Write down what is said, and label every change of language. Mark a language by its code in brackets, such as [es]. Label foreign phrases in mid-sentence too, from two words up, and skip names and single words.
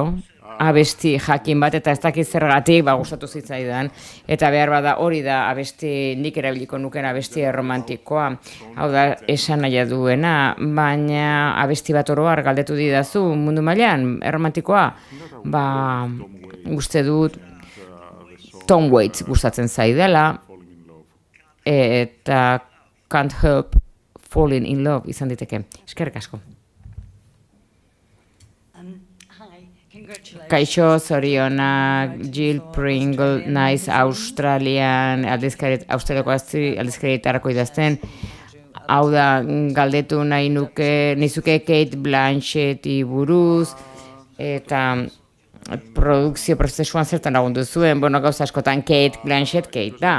[eu] abesti jakin bat, eta ez dakit zergatik gustatu zitzaidan, eta behar bada hori da abesti nik erabiliko nuken abesti romantikoa, hau da esan nahi duena, baina abesti bat oroar galdetu didazu mundu mailan erromantikoa, uste dut Tom Waits gustatzen zaidala, eta Can't Help falling in love izan diteke. Eskerrik asko. Kaixo, zorionak, Jill Pringle, naiz Australian, Australiako aldizkarietarako idazten. Hau da, galdetu nahi nizuke Kate Blanchetti buruz, eta produkzio prozesuan zertan lagundu zuen, gauza askotan Kate Blanchett, Kate da.